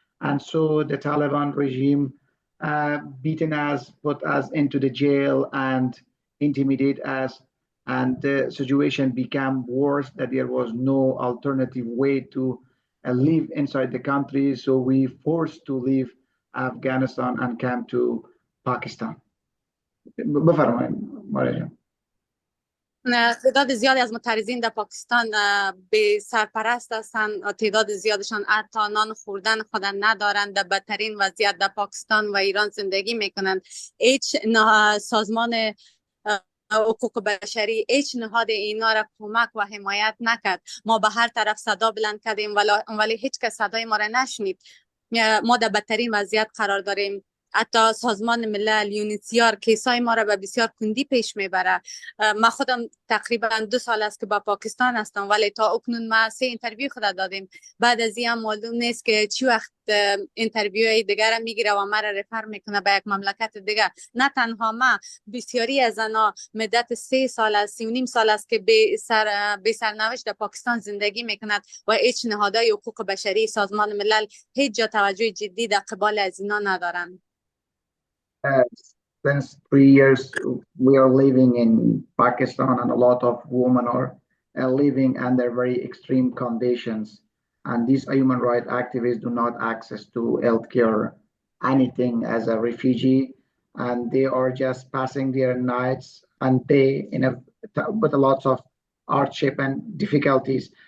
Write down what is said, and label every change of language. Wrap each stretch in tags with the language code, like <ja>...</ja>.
<en>And so the Taliban regime beaten us, put us into the jail and intimidate us. And the situation became worse, that there was no alternative way to live inside the country. So we forced to leave Afghanistan and came to Pakistan.</en> <fa>بفرمایید ماریا جان. تعداد زیادی از معترضین در پاکستان به سرپرست هستند. تعداد زیادشان حتی نان خوردن خود ندارند. در بدترین وضعیت در پاکستان و ایران زندگی میکنند. هیچ سازمان حقوق بشری، هیچ نهاد اینا را کمک و حمایت نکرد. ما به هر طرف صدا بلند کردیم ولی هیچ کس صدای ما را نشنید. ما در بدترین وضعیت قرار داریم. حتی سازمان ملل یونیسیار کیسای ما را به بسیار کندی پیش میبره. ما خودم تقریبا 2 سال است که با پاکستان هستم، ولی تا اکنون ما 3 اینترویو خود دادیم. بعد از این هم معلوم نیست که چی وقت اینترویو دیگر میگیره و ما را رفر میکنه به یک مملکت دیگر. نه تنها ما، بسیاری از زنا مدت 3 سال است، 3.5 سال است که به سرنوشت در پاکستان زندگی میکند و هیچ نهادهای حقوق بشری، سازمان ملل هیچ جا توجه جدی در قبال از اینا ندارند.</fa> <en>Since 3 years, we are living in Pakistan, and a lot of women are living under very extreme conditions. And these human rights activists do not access to healthcare, anything as a refugee, and they are just passing their nights and day with a lot of hardship and difficulties.</en>